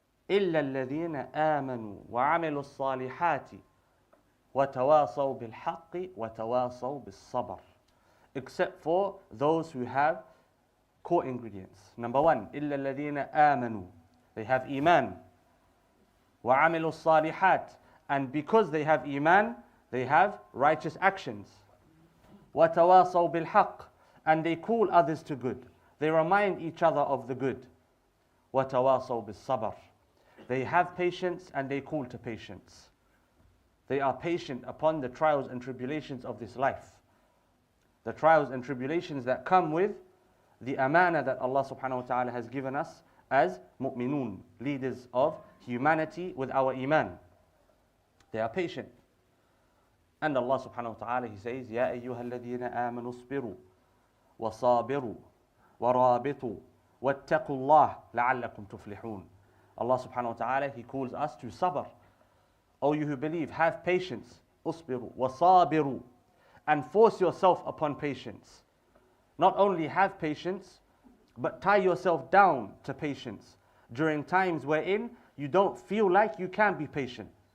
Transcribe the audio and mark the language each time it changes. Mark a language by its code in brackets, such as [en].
[ar] إِلَّا الَّذِينَ آمَنُوا وَعَمِلُوا الصَّالِحَاتِ وَتَوَاصَوْا بِالْحَقِّ وَتَوَاصَوْا بِالصَّبْرِ. [en] Except for those who have core ingredients. Number one, [ar] إِلَّا الَّذِينَ آمَنُوا. [en] They have iman. [ar] وَعَمِلُوا الصَّالِحَاتِ. [en] And because they have iman, they have righteous actions. [ar] وَتَوَاصَوْا بِالْحَقِّ. [en] And they call others to good. They remind each other of the good. [ar] وَتَوَاصَوْا بِالصَّبْرِ. [en] They have patience and they call to patience. They are patient upon the trials and tribulations of this life. The trials and tribulations that come with the amana that Allah subhanahu wa ta'ala has given us as mu'minun, leaders of humanity with our iman. They are patient. And Allah subhanahu wa ta'ala, He says, [ar] يَا أَيُّهَا الَّذِينَ آمَنُوا اصْبِرُوا وَصَابِرُوا وَرَابِطُوا وَاتَّقُوا اللَّهَ لَعَلَّكُمْ تُفْلِحُونَ. [en] Allah subhanahu wa ta'ala, He calls us to sabr. O you who believe, have patience. [ar] اصْبِرُوا وَصَابِرُوا. [en] And force yourself upon patience. Not only have patience, but tie yourself down to patience during times wherein you don't feel like you can be patient.